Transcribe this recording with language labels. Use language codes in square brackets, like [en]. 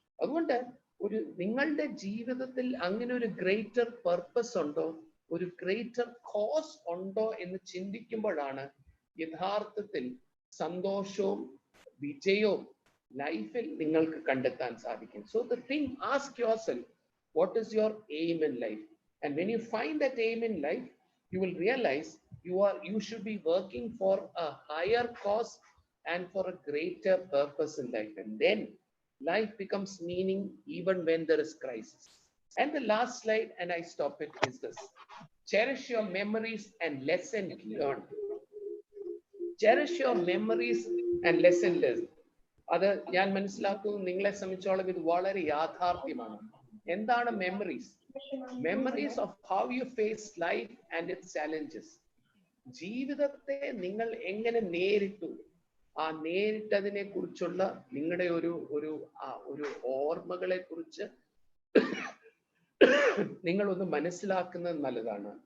[ml] അതുകൊണ്ട് നിങ്ങളുടെ ജീവിതത്തിൽ അങ്ങനെ ഒരു ഗ്രേറ്റർ പർപ്പസ് ഉണ്ടോ, ഒരു ഗ്രേറ്റർ കോസ് ഉണ്ടോ എന്ന് ചിന്തിക്കുമ്പോഴാണ് യഥാർത്ഥത്തിൽ സന്തോഷവും വിജയവും ലൈഫിൽ നിങ്ങൾക്ക് കണ്ടെത്താൻ സാധിക്കും. [en] So the thing, ask yourself, what is your aim in life? And when you find that aim in life, you will realize you should be working for a higher cause and for a greater purpose in life, and then life becomes meaning even when there is crisis. And the last slide, and I stop it, is this: cherish your memories and lessons learned. cherish your memories and lesson learned. [ml] അത് ഞാൻ മനസ്സിലാക്കുന്നു നിങ്ങളെ സംബന്ധിച്ചോളം ഇത് വളരെ യാഥാർത്ഥ്യമാണ്. എന്താണ് memories? [en] Memories of how you face life and its challenges. [ml] ജീവിതത്തെ നിങ്ങൾ എങ്ങനെ നേരിട്ടു, ആ നേരിട്ടതിനെ കുറിച്ചുള്ള നിങ്ങളുടെ ഒരു ഓർമ്മകളെ കുറിച്ച് നിങ്ങളൊന്ന് മനസ്സിലാക്കുന്നത് നല്ലതാണ്.